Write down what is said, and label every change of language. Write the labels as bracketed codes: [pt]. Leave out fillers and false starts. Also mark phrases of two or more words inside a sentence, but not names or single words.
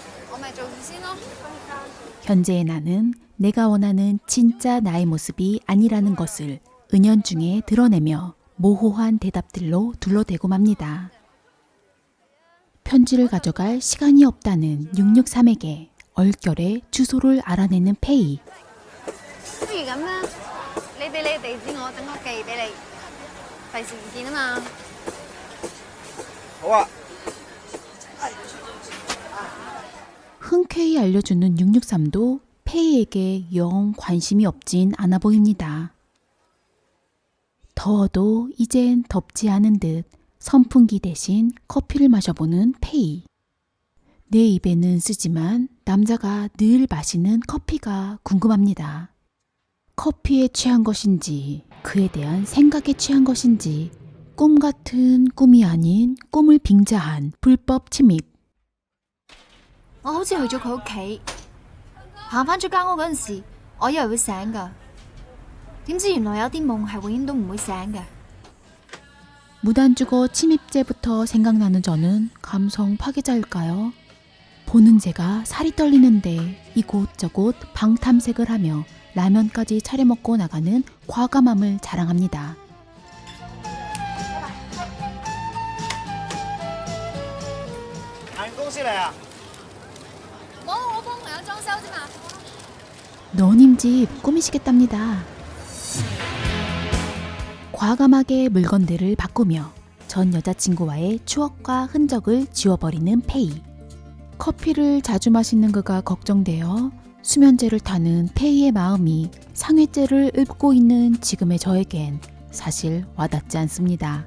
[ko] 현재의 나는 내가 원하는 진짜 나의 모습이 아니라는 것을 은연중에 드러내며 모호한 대답들로 둘러대고 맙니다. 편지를 가져갈 시간이 없다는 663에게 얼결에 주소를 알아내는 페이. [yue] 不如咁啦，你俾你地址我，等我寄俾你，費事唔見啊嘛。好啊。 [ko] 흔쾌히 알려주는 663도 페이에게 영 관심이 없진 않아 보입니다. 더워도 이젠 덥지 않은 듯 선풍기 대신 커피를 마셔보는 페이. 내 입에는 쓰지만 남자가 늘 마시는 커피가 궁금합니다. 커피에 취한 것인지 그에 대한 생각에 취한 것인지 꿈 같은 꿈이 아닌 꿈을 빙자한 불법 침입. [yue] 我好似去咗佢屋企，行返出間屋嗰陣時，我以為會醒㗎，點知原來有啲夢係永遠都唔會醒嘅。 [ko] 무단주거 침입죄부터 생각나는 저는 감성 파괴자일까요? 보는 제가 살이 떨리는데 이곳저곳 방탐색을 하며 라면까지 차려 먹고 나가는 과감함을 자랑합니다. [yue] 行公司嚟啊？冇，我幫朋友裝修啫嘛。 [ko] 너님 집 꾸미시겠답니다. 과감하게 물건들을 바꾸며 전 여자친구와의 추억과 흔적을 지워버리는 페이. 커피를 자주 마시는 그가 걱정되어 수면제를 타는 페이의 마음이 상해죄를 읊고 있는 지금의 저에겐 사실 와닿지 않습니다.